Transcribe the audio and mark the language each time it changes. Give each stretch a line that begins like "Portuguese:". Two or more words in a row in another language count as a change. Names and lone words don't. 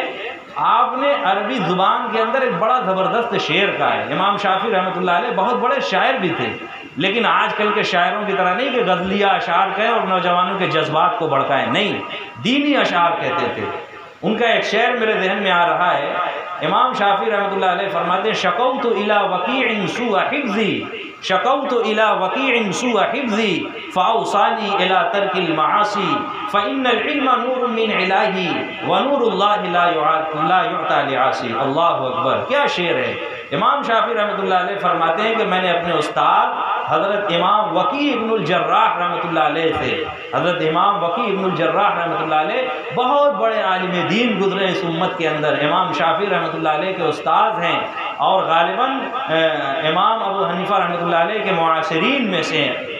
Urdu: آپ نے عربی زبان کے اندر ایک بڑا زبردست شعر کہا ہے۔ امام شافعی رحمۃ اللہ علیہ بہت بڑے شاعر بھی تھے، لیکن آج کل کے شاعروں کی طرح نہیں کہ غزلیہ اشعار کہیں اور نوجوانوں کے جذبات کو بھڑکائیں، نہیں، دینی اشعار کہتے تھے۔ ان کا ایک شعر میرے ذہن میں آ رہا ہے۔ امام شافعی رحمۃ اللہ علیہ فرماتے ہیں
Arabic: شکوت الی وکیع سوء حفظی، شکوت الی وکیع سوء حفظی فاوصانی الی ترک المعاصی فإن العلم نور من الہی ونور اللہ لا یعطی لعاصی۔ اللہ اکبر،
Urdu: کیا شعر ہے! امام شافعی رحمۃ اللہ علیہ فرماتے ہیں کہ میں نے اپنے استاد حضرت امام وکیع ابن الجراح رحمۃ اللہ علیہ سے، حضرت امام وکیع ابن الجراح رحمۃ اللہ علیہ بہت بڑے عالم دین گزرے اس امت کے اندر، امام شافعی رحمۃ اللہ علیہ کے استاد ہیں، اور غالباً امام ابو حنیفہ رحمۃ اللہ علیہ کے معاصرین میں سے